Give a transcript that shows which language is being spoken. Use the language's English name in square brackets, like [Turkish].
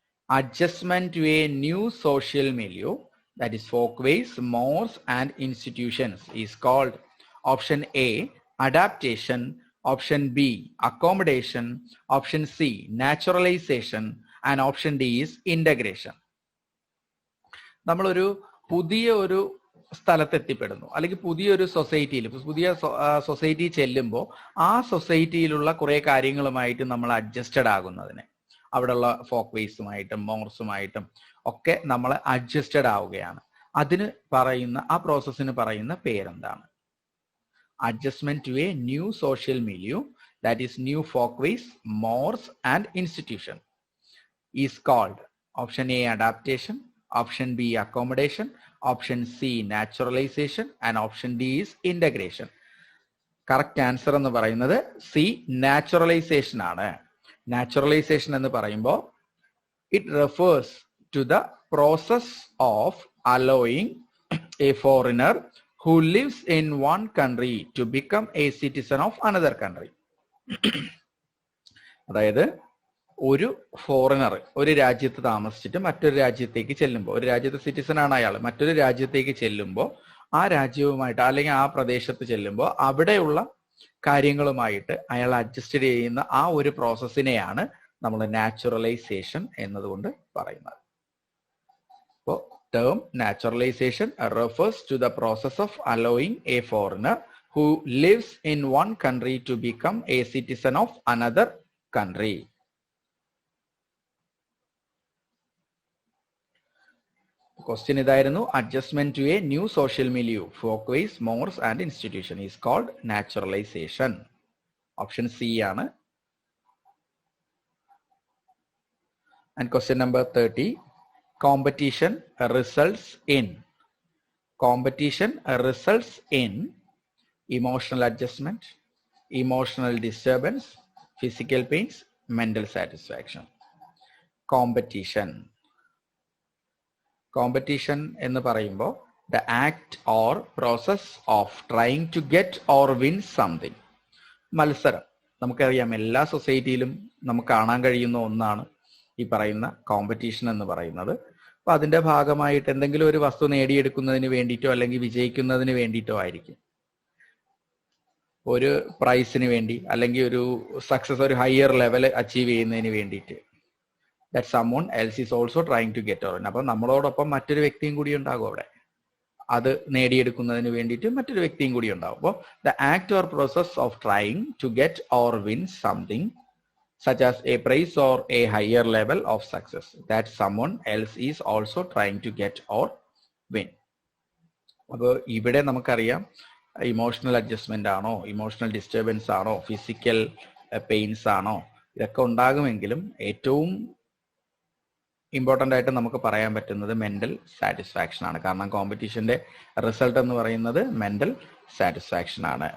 [English] Adjustment to a new social milieu, that is folkways, mores and institutions, is called. Option A, adaptation. Option B, accommodation. Option C, naturalization. And option D is integration. [Malayalam] നമ്മളൊരു പുതിയ ഒരു സ്ഥലത്ത് എത്തിപ്പെടുന്നു, അല്ലെങ്കിൽ പുതിയൊരു സൊസൈറ്റിയിൽ, പുതിയ society ചെല്ലുമ്പോൾ ആ സൊസൈറ്റിയിലുള്ള കുറെ കാര്യങ്ങളുമായിട്ട് നമ്മൾ അഡ്ജസ്റ്റഡ് ആകുന്നതിന്, അവിടെയുള്ള ഫോക്ക് വേസുമായിട്ടും മോർസുമായിട്ടും ഒക്കെ നമ്മൾ അഡ്ജസ്റ്റഡ് ആവുകയാണ്. അതിന് പറയുന്ന ആ പ്രോസസ്സിന് പറയുന്ന പേരെന്താണ്? [English] Adjustment to a new social milieu, that is new folk ways, mores and institution, is called. Option A adaptation, option B accommodation, option C naturalization and option D is integration. [Malayalam] Correct answer എന്ന് പറയുന്നത് C, naturalisation ആണ്. [English] naturalization [Malayalam] എന്ന് പറയുമ്പോൾ [English] It refers to the process of allowing a foreigner who lives in one country to become a citizen of another country. [Malayalam] അതായത് ഒരു foreigner ഒരു രാജ്യത്ത് താമസിച്ചിട്ട് മറ്റൊരു രാജ്യത്തേക്ക് ചെല്ലുമ്പോൾ, ഒരു രാജ്യത്തെ സിറ്റിസൺ ആണ് അയാൾ, മറ്റൊരു രാജ്യത്തേക്ക് ചെല്ലുമ്പോൾ ആ രാജ്യവുമായിട്ട് അല്ലെങ്കിൽ ആ പ്രദേശത്ത് ചെല്ലുമ്പോൾ അവിടെയുള്ള കാര്യങ്ങളുമായിട്ട് അയാൾ അഡ്ജസ്റ്റ് ചെയ്യുന്ന ആ ഒരു പ്രോസസ്സിനെയാണ് നമ്മൾ നാച്ചുറലൈസേഷൻ എന്നതുകൊണ്ട് പറയുന്നത്. [English] Term naturalization refers to the process of allowing a foreigner who lives in one country to become a citizen of another country. Question [Malayalam] ഇതായിരുന്നു, [English] adjustment to a new social milieu, folkways, mores and institution is called naturalization. Option C ആണ്. And question number 30. Competition results in. Competition results in emotional adjustment, emotional disturbance, physical pains, mental satisfaction. Competition. Competition [Malayalam] എന്ന് പറയുമ്പോൾ [English] the act or process of trying to get or win something. [Malayalam] മത്സരം. നമുക്കറിയാം എല്ലാ സൊസൈറ്റിയിലും നമുക്ക് കാണാൻ കഴിയുന്ന ഒന്നാണ് ഈ പറയുന്ന കോമ്പറ്റീഷൻ എന്ന് പറയുന്നത്. അപ്പൊ അതിന്റെ ഭാഗമായിട്ട് എന്തെങ്കിലും ഒരു വസ്തു നേടിയെടുക്കുന്നതിന് വേണ്ടിയിട്ടോ അല്ലെങ്കിൽ വിജയിക്കുന്നതിന് വേണ്ടിയിട്ടോ ആയിരിക്കും, ഒരു പ്രൈസിന് വേണ്ടി അല്ലെങ്കിൽ ഒരു സക്സസ്, ഒരു ഹയർ ലെവൽ അച്ചീവ് ചെയ്യുന്നതിന് വേണ്ടിയിട്ട്. [English] That someone else is also trying to get or win. [Malayalam] അപ്പൊ നമ്മളോടൊപ്പം മറ്റൊരു വ്യക്തിയും കൂടി ഉണ്ടാകും അവിടെ, അത് നേടിയെടുക്കുന്നതിന് വേണ്ടിയിട്ട് മറ്റൊരു വ്യക്തിയും കൂടി ഉണ്ടാവും. അപ്പോൾ [English] The act or process of trying to get or win something such as a prize or a higher level of success that someone else is also trying to get or win. [Malayalam] അപ്പോൾ ഇവിടെ നമുക്കറിയാം emotional adjustment ആണോ, emotional disturbance ആണോ, physical pains ആണോ, ഇതൊക്കെ ഉണ്ടാകുമെങ്കിലും ഏറ്റവും important ആയിട്ട് നമുക്ക് പറയാൻ പറ്റുന്നത് മെന്റൽ സാറ്റിസ്ഫാക്ഷൻ ആണ്. കാരണം കോമ്പറ്റീഷന്റെ റിസൾട്ട് എന്ന് പറയുന്നത് മെന്റൽ സാറ്റിസ്ഫാക്ഷൻ ആണ്.